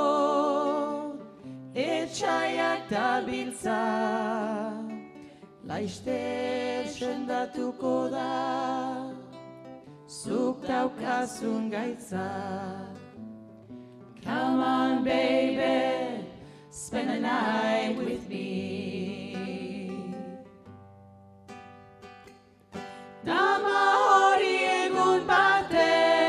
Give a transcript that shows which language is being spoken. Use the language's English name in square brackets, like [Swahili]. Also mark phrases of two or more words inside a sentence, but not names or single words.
[Basque] etxaiak dabiltza, laizter sendatuko da zuk daukazun gaitza. [English] Come on, baby, spend the night with me. [Basque] Dama hori egun batean